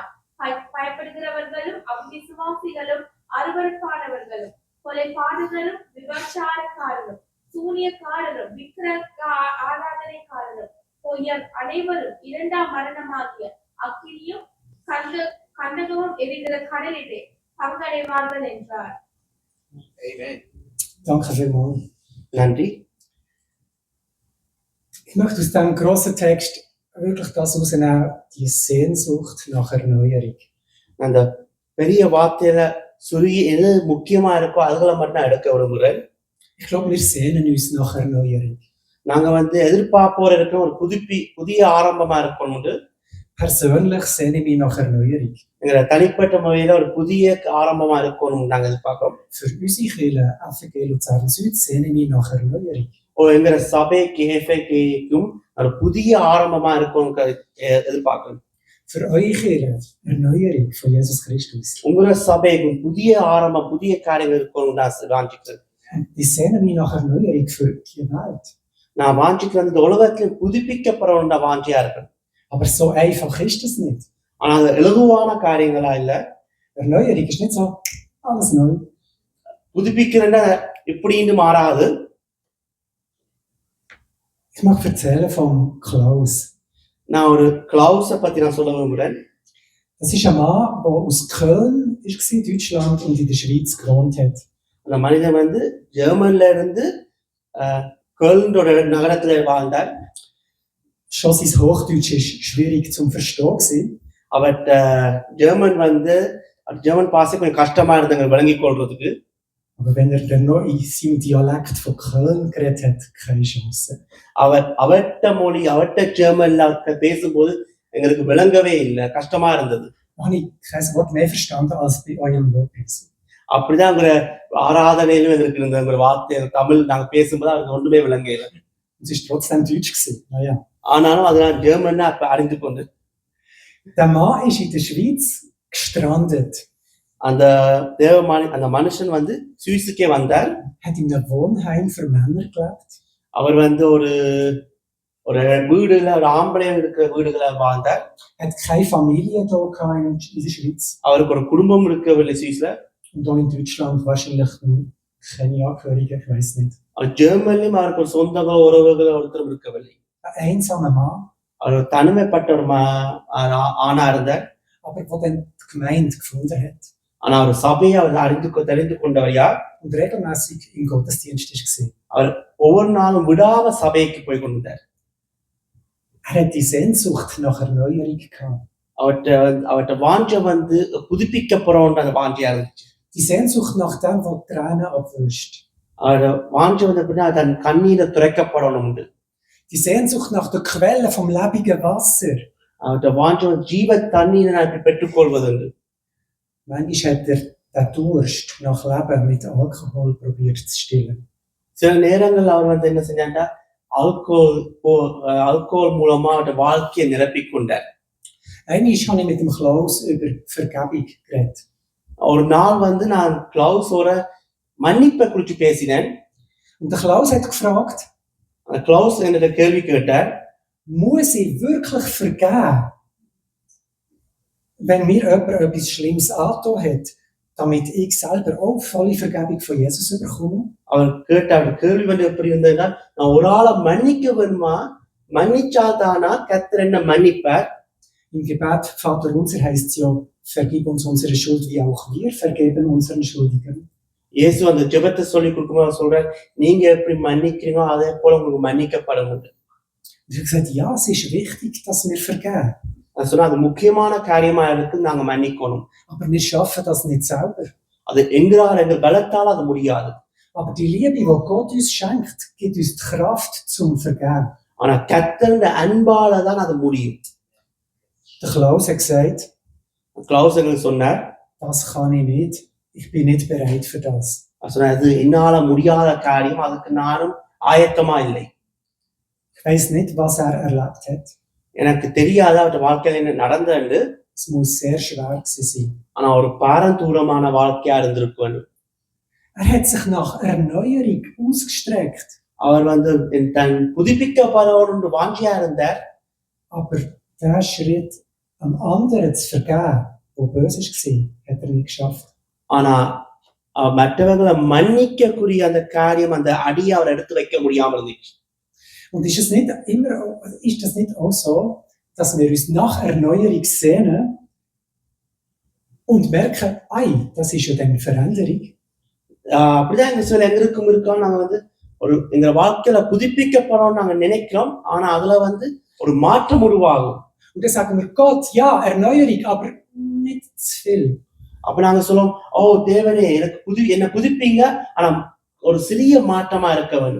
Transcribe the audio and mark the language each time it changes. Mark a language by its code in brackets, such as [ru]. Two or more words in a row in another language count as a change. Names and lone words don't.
[ta] பயப்படுகிறவர்களும் அவிசுவாசிகளும் அருவருப்பானவர்களும் கொலைபாடுகளும் விபச்சாரக்காரரும் சூனியக்காரரும் விக்கிரக ஆராதனைக்காரரும் பொய்யர் அனைவரும் இரண்டாம் மரணமாகிய அக்கினியும் கண்டகமும் எரிகிற கடலிலே பங்கடைவார்கள் என்றார். [de] Danke vielmals. [ta] நன்றி. [de] Ich möchte aus diesem grossen Text wirklich das rausnehmen, die Sehnsucht nach Erneuerung. [ta] அந்த பெரிய வார்த்தையில சுருகி எது முக்கியமா இருக்கோ அதுகளை மட்டும் எடுக்க விரும்புகிறேன். [de] Ich glaube, wir sehnen uns nach Erneuerung. [ta] நாங்க எதிர்பார்ப்போர் இருக்கிற ஒரு புதிய ஆரம்பமா இருக்கணும். [de] Persönlich sehne ich mich nach Erneuerung. [ta] எங்க தனிப்பட்ட முறையில ஒரு புதிய ஆரம்பமா இருக்கணும் நாங்க எதிர்பார்க்கிறோம். [de] Für unsere Kirche FG Luzern Süd sehne ich mich nach Erneuerung. [ta] எங்க சபை கேஃபேக்கும் ஒரு புதிய ஆரம்பமா இருக்கணும் எதிர்பார்க்கிறோம். [de] Für eure Kirche Erneuerung von Jesus Christus. [ta] உங்களோட சபைக்கும் புதிய ஆரம்பம் புதிய காரியங்கள் இருக்கணும் நான் வாஞ்சிக்கிறேன். [de] Ich sehne mich nach Erneuerung für die Welt. [ta] நான் வாஞ்சிக்கிறது இந்த உலகத்துல புதுப்பிக்கப்படணும் வாஞ்சியா இருக்கேன். [de] Aber so einfach ist das nicht. [ta] ஆனா அது இலகுவான காரியங்களா இல்ல. [de] Erneuerung ist nicht so alles neu. [ta] புதுப்பிக்கிறேன்னா இப்படின்னு மாறாது. [de] Ich mag erzählen vom Klaus. [ta] நான் ஒரு கிளவுஸை பத்தி நான் சொல்ல விரும்புகிறேன். [de] Das ist ein Mann, der aus Köln war, Deutschland, und in der Schweiz gewohnt hat. [ta] அந்த மனிதன் ஜெர்மன்ல இருந்து கölன்ற நகரத்துல வாழ்ந்தார். [de] Schon sein Hochdeutsch ist schwierig zum Verstehen. [ta] அவர்கிட்ட ஜெர்மன் பாசை கொஞ்சம் கஷ்டமா இருந்தாங்க விளங்கிக் கொள்றதுக்கு. [de] Aber wenn dann noch in seinem Dialekt von Köln geredet hat, keine Chance. [ta] அவர்கிட்ட மொழி அவர்கிட்ட ஜெர்மன்ல பேசும்போது எங்களுக்கு விளங்கவே இல்லை, கஷ்டமா இருந்தது. [de] Habe ich kein Wort mehr verstanden als bei eurem Lobpreis. [ta] அப்படிதான் உங்க ஆராதனையிலும் எங்களுக்கு இருந்த ஒரு வார்த்தை தமிழ் நாங்க பேசும்போது அவருக்கு ஒன்றுமே விளங்கல. [de] Es ist trotzdem Deutsch gewesen. Naja. [ta] ஆனாலும் அதை நான் ஜெர்மன்னா அறிந்து கொண்டு. [de] Der Mann ist in der Schweiz gestrandet. [ta] அந்த மனுஷன் சுவிஸுக்கே வந்தார். [de] Hat in einem Wohnheim für Männer gelebt. [ta] அவர் ஒரு வீடுல ஒரு ஆம்பளை இருக்கிற வீடுகளை வாழ்ந்தார். [de] Hat keine Familie da in der Schweiz. [ta] அவருக்கு ஒரு குடும்பம் இருக்கவில்லை சுவிஸ்ல. [de] Und auch in Deutschland wahrscheinlich keine Angehörigen, ich weiß nicht. [ta] ஜெர்மன்லயும் அவருக்கு ஒரு சொந்தங்கள் உறவுகள் ஒருத்தரும் இருக்கவில்லை. [de] Ein einsamer Mann. [ta] அவர் தனிமைப்பட்ட ஒரு ஆணா இருந்தார். [de] Aber wo dann die Gemeinde gefunden hat. [ta] ஆனா அவர் சபையை அவர் தெரிந்து கொண்டவர் யார்? [de] Und regelmäßig im Gottesdienst war. [ta] அவர் ஒவ்வொரு நாளும் விடாம சபைக்கு போய் கொண்டார். [de] Hat die Sehnsucht nach Erneuerung gehabt. [ta] அவர்கிட்ட வாஞ்சை புதுப்பிக்கப்படுற அந்த வாஞ்சியா இருந்துச்சு. [de] Die Sehnsucht nach dem, was Tränen abwischt. [ta] அவரோட வாஞ்சை அப்படின்னா தன் கண்ணீரை துரைக்கப்படணும். [de] Die Sehnsucht nach der Quelle vom lebendigen Wasser. [ta] அவர்கிட்ட வாஞ்சை ஜீவ தண்ணீரை நான் இப்படி பெற்றுக்கொள்வது. [de] Manchmal hat den Durst nach Leben mit Alkohol probiert zu stillen. [ta] சில நேரங்கள் அவர் என்ன செஞ்சாண்டா அல்கோல் மூலமா அவருடைய வாழ்க்கையை நிரப்பிக் கொண்டார். [de] Einmal habe ich mit dem Klaus über Vergebung geredet. [ta] ஒரு நாள் நான் கிளவுஸோட மன்னிப்பை குறித்து பேசினேன். [de] Und der Klaus hat gefragt, [ta] கிளவுஸ் என்கிட்ட கேள்வி கேட்டார், [de] muss ich wirklich vergeben, wenn mir jemand etwas Schlimmes angetan hat, damit ich selber auch volle Vergebung von Jesus bekomme? [ta] அவர் கேள்வி எப்படி இருந்ததுன்னா, நான் ஒரு ஆளை மன்னிக்க வேணுமா, மன்னிச்சாதானா கர்த்தர் என்ன மன்னிப்பார்? [de] Im Gebet Vater unser heißt ja, vergib uns unsere Schuld, wie auch wir vergeben unseren Schuldigern. [ta] இயேசு அந்த ஜெபத்தை சொல்லி கொடுக்கும்போது சொல்றார், நீங்க எப்படி மன்னிக்கிறீங்களோ அதே போல உங்களுக்கு மன்னிக்கப்படும். [de] Ich habe gesagt, ja, es ist wichtig, dass wir vergeben. [ta] சொன்னா அது முக்கியமான காரியமா இருக்கு, நாங்க மன்னிக்கணும். [de] Aber wir schaffen das nicht selber. [ta] அது எங்கள் பலத்தால் அது முடியாது. [de] Aber die Liebe, die Gott uns schenkt, gibt uns die Kraft zum Vergeben. [ta] ஆனா கர்த்தருடைய அன்பால தான் அது முடியும். [de] Der Klaus hat gesagt, [ta] Klaus எங்களுக்கு சொன்னார், [de] das kann ich nicht. Ich bin nicht bereit für das. [ta] அது என்னால முடியாத காரியம், அதுக்கு நானும் ஆயத்தமா இல்லை. [de] Ich weiß nicht, was er erlebt hat. [ta] எனக்கு தெரியாத அவருடைய வாழ்க்கையில என்ன நடந்தது. [de] Es muss sehr schwer gewesen sein. [ta] ஆனா ஒரு பாரந்தூரமான வாழ்க்கையா இருந்திருக்கும். [de] Er hat sich nach Erneuerung ausgestreckt. [ta] அவர் தன் புதுப்பிக்கப்பட வாஞ்சியா இருந்தார். [de] Aber der Schritt, einem anderen zu vergeben, der böse war, hat er nicht geschafft. [ta] ஆனா மற்றவர்களை மன்னிக்கக்கூடிய அந்த காரியம், அந்த அடியை அவர் எடுத்து வைக்க முடியாமல் இருந்துச்சு. [de] Und ist das nicht auch so, dass wir uns nach Erneuerung sehnen und merken, das ist ja eine Veränderung? [ta] அப்படிதான் எங்க சில இருக்கோம். நாங்க எங்க வாழ்க்கையில புதுப்பிக்கப்படணும்னு நாங்க நினைக்கிறோம். ஆனா அதுல ஒரு மாற்றம் உருவாகும். [de] Und dann sagen wir, Gott, ja, Erneuerung, aber nicht zu viel. [ta] அப்ப நாங்க சொல்லுவோம், ஓ தேவனே, என்ன புதுப்பிங்க, ஆனா ஒரு சிறிய மாற்றமா இருக்க வேண்டும்.